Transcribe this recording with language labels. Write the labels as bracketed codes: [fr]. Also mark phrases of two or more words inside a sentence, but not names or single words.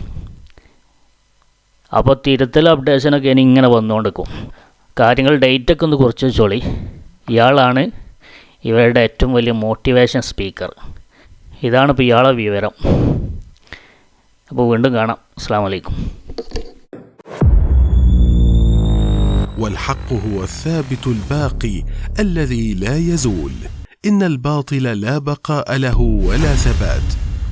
[ml] അപ്പോൾ തിരുത്തൽ അപ്ഡേഷനൊക്കെ ഇനി ഇങ്ങനെ വന്നുകൊണ്ടിരിക്കും. കാര്യങ്ങൾ ഡേറ്റൊക്കെ ഒന്ന് കുറച്ച് വെച്ചോളി. ഇയാളാണ് ഇവരുടെ ഏറ്റവും വലിയ [en] motivation speaker. [ml] ഇതാണ് ഇപ്പോൾ ഇയാളെ വിവരം. അപ്പോൾ വീണ്ടും കാണാം. [ar] السلام عليكم. والحق هو الثابت الباقي الذي لا يزول. إن الباطل لا بقاء له ولا ثبات.